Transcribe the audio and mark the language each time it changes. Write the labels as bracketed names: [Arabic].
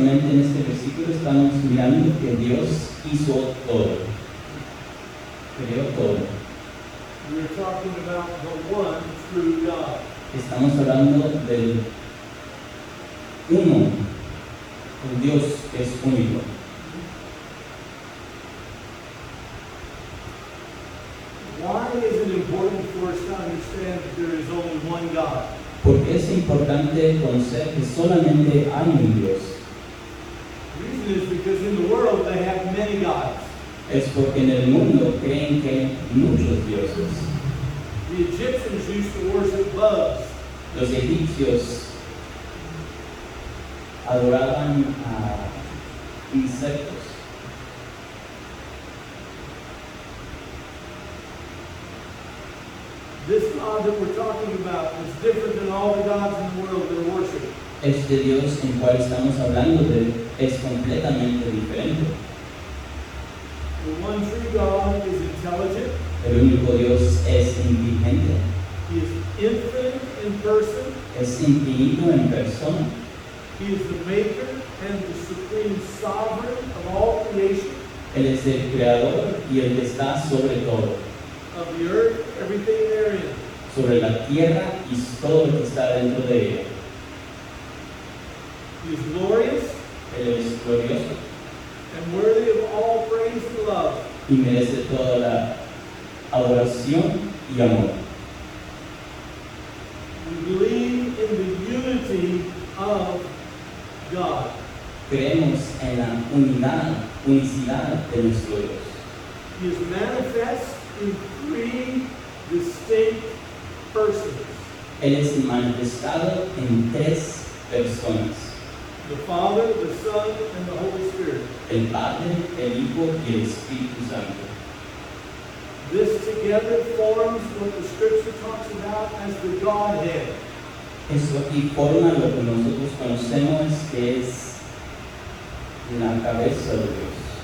[Spanish] en este versículo estamos mirando que Dios hizo todo, creó todo. [English] We're talking about the one true God. [Spanish] Estamos hablando del uno, el Dios que es único. [English] Why is it important for us to understand that there is only one God? [Spanish] Porque es importante conocer que solamente hay un Dios. [English] The reason is because in the world they have many gods. [Spanish] Es porque en el mundo creen que hay muchos dioses. [English] The Egyptians used to worship bugs. [Spanish] Los egipcios adoraban a insectos. [English] This God that we're talking about is different than all the gods in the world that are worshipped. [Spanish] Este Dios en cual estamos hablando de es completamente diferente. [English] The one true God is intelligent. [Spanish] El único Dios es inteligente, [English] He is infinite in person. [Spanish] es infinito en persona. [English] He is the maker and the supreme sovereign of all creation, [Spanish] Él es el creador y el que está sobre todo, [English] of the earth, everything therein. [Spanish] sobre la tierra y todo lo que está dentro de ella. [English] He is glorious [Spanish] Él es glorioso [English] and worthy of all praise and love. [Spanish] y merece toda la adoración y amor. [English] We believe in the unity of God. [Spanish] Creemos en la unicidad de nuestro Dios. [English] He is manifest in three distinct persons: [Spanish] Él es manifestado en tres personas: [English] the Father, the Son, and the Holy Spirit. [Spanish] el Padre, el Hijo y el Espíritu Santo. [English] This together forms what the Scripture talks about as the Godhead. [Spanish] Eso aquí forma lo que nosotros conocemos que es la cabeza de Dios.